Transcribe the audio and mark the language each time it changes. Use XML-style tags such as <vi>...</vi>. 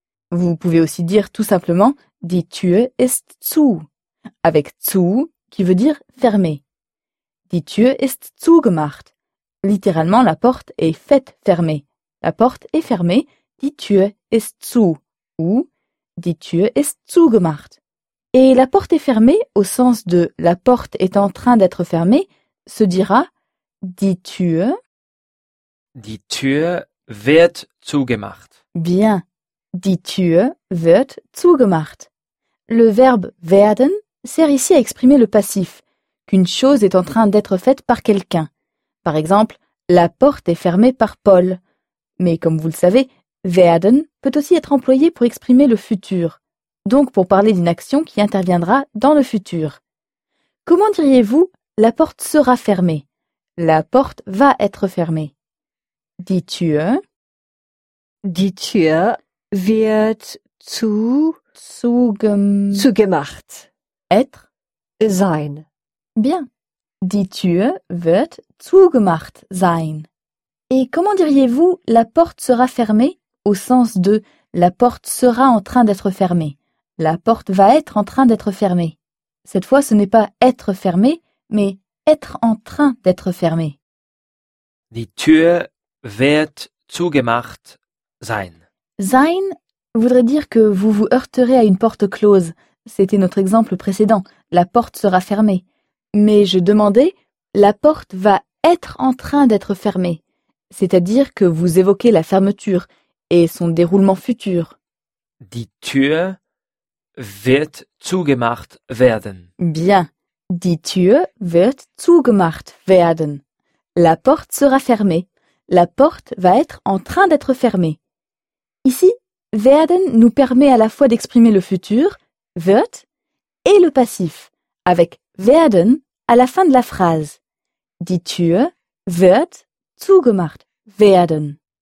<fr>Vous pouvez aussi dire tout simplement</fr> <de>die Tür ist zu,</de> <fr>avec zu qui veut dire fermée.</fr> <de>Die Tür ist zugemacht.</de> <fr>Littéralement, la porte est faite fermée. La porte est fermée.</fr> <de>Die Tür ist zu. Ou die Tür ist zugemacht.</de> <fr>Et la porte est fermée au sens de la porte est en train d'être fermée se dira die Tür.</fr> <de>Die Tür wird zugemacht. Bien. Die Tür wird zugemacht.</de> <fr>Le verbe werden sert ici à exprimer le passif, qu'une chose est en train d'être faite par quelqu'un. Par exemple, la porte est fermée par Paul. Mais comme vous le savez, werden peut aussi être employé pour exprimer le futur, donc pour parler d'une action qui interviendra dans le futur. Comment diriez-vous la porte sera fermée? La porte va être fermée.</fr> <de>Die Tür wird zugemacht.</de> <fr>Être.</fr> <de>Sein.</de> <fr>Bien.</fr> <de>Die Tür wird zugemacht sein.</de> <fr>Et comment diriez-vous la porte sera fermée au sens de la porte sera en train d'être fermée? La porte va être en train d'être fermée. Cette fois, ce n'est pas être fermée, mais être en train d'être fermée.</fr> <de>Die Tür wird zugemacht sein.</de> <fr>Sein voudrait dire que vous vous heurterez à une porte close. C'était notre exemple précédent. La porte sera fermée. Mais je demandais, la porte va être en train d'être fermée. C'est-à-dire que vous évoquez la fermeture et son déroulement futur.</fr> <de>Die Tür wird zugemacht werden.</de> <fr>Bien.</fr> <de>Die Tür wird zugemacht werden.</de> <fr>La porte sera fermée. La porte va être en train d'être fermée. Ici, werden nous permet à la fois d'exprimer le futur, wird, et le passif, avec werden à la fin de la phrase.</fr> <de>Die Tür wird zugemacht werden.</de>